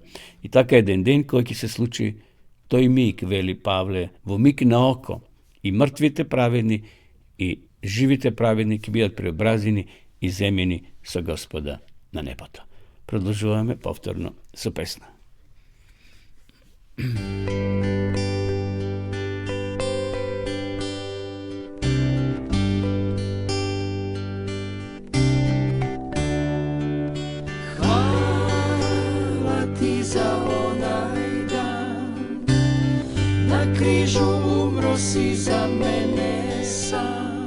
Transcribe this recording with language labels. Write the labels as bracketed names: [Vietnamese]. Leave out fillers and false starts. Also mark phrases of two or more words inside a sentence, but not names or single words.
[Macedonian] И така еден ден кој ќе се случи тој миг, вели Павле, во миг на око, и мртвите праведни, и живите праведни ќе бидат преобразени и земени со Господа на небото. Продолжуваме повторно со песна. [Croatian] Hvala ti za onaj dan, na križu umro si za mene sam.